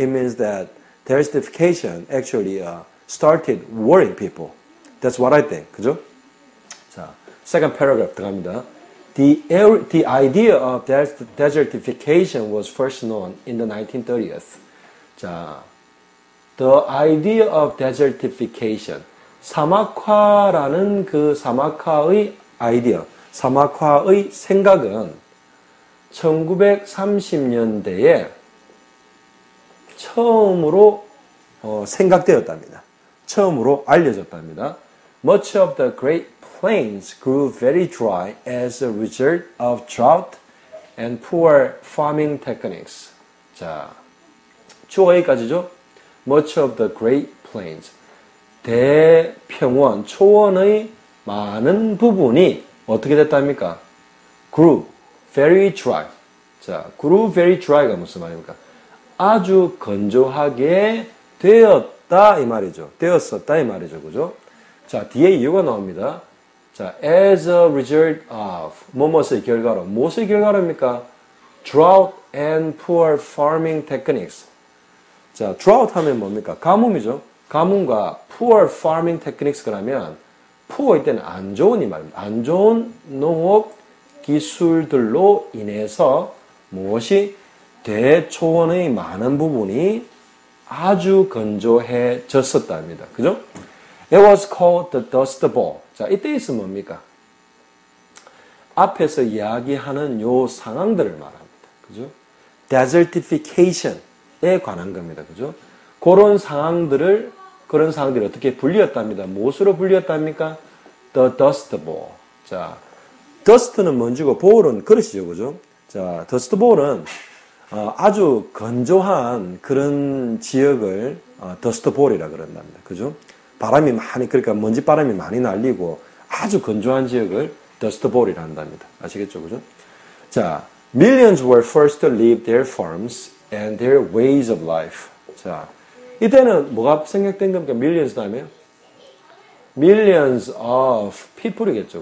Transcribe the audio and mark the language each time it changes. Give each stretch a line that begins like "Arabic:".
English: It means that desertification actually started worrying people. That's what I think.
Korean: 그죠?
English: 자, second paragraph
Korean: 들어갑니다.
English: The idea of desertification was first known in the 1930s. 자, the idea of desertification.
Korean: 사막화라는 그 사막화의 아이디어, 사막화의 생각은 1930년대에 처음으로 생각되었답니다. 처음으로 알려졌답니다.
English: Much of the Great Plains grew very dry as a result of drought and poor farming techniques.
Korean: 자, 주어 여기까지죠.
English: Much of the Great Plains.
Korean: 대평원, 초원의 많은 부분이 어떻게 됐답니까?
English: Grew very dry. 자, grew very dry가
Korean: 무슨 말입니까? 아주 건조하게 되었다 이 말이죠. 되었었다 이 말이죠. 그죠? 자, 뒤에 이유가 나옵니다.
English: 자, as a result of
Korean: 뭐뭐의 결과로. 무엇의 결과로입니까?
English: Drought and poor farming techniques.
Korean: 자, drought 하면 뭡니까? 가뭄이죠. 가뭄과
English: poor farming techniques
Korean: 그러면 poor 이때는 안 좋은 이 말입니다. 안 좋은 농업 기술들로 인해서 무엇이 대초원의 많은 부분이 아주 건조해졌었답니다. 그죠?
English: It was called the Dust Bowl.
Korean: 자, 이때 있으면 뭡니까? 앞에서 이야기하는 요 상황들을 말합니다. 그죠? desertification에 관한 겁니다. 그죠? 그런 상황들이 어떻게 불리었답니다. 무엇으로 불리었답니까?
English: The Dust Bowl.
Korean: 자, dust는 먼지고 bowl은 그릇이죠. 그죠? 자, Dust Bowl은 아주 건조한 그런 지역을 Dust Bowl이라 그런답니다. 그죠? 바람이 많이, 그러니까 먼지 바람이 많이 날리고 아주 건조한 지역을 Dust Bowl이라 한답니다. 아시겠죠? 그죠?
English: 자, millions were forced to leave their farms and their ways of life.
Korean: 자, 이때는 뭐가 생략된 겁니까? millions 다음에
English: millions of people
Korean: 이겠죠.